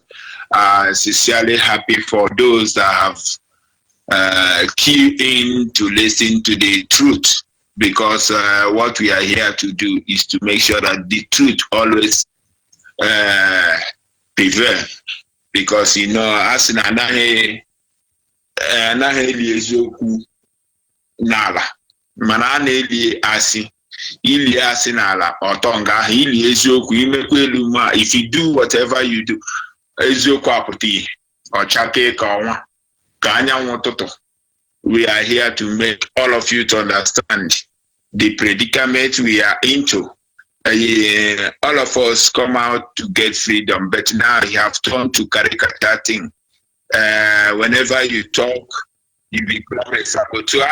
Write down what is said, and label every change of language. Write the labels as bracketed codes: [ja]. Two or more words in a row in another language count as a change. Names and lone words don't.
[en] Sincerely happy for those that have keyed in to listen to the truth, because what we are here to do is to make sure that the truth always prevail. Because, you know, as in [ig] anaghị eli eziokwu n'ala, mana a na-eli asị, ili asị n'ala ọtọ nga ahụ, ili eziokwu imekwa elu ma, [en] if you do whatever you do, [ig] eziokwu apụta ihe, ọchake ka ọnwa, ka anyanwụ ụtụtụ. [en] We are here to make all of you to understand the predicament we are into. All of us come out to get freedom, but now you have turned to caricature thing. Whenever you talk, you become a saboteur.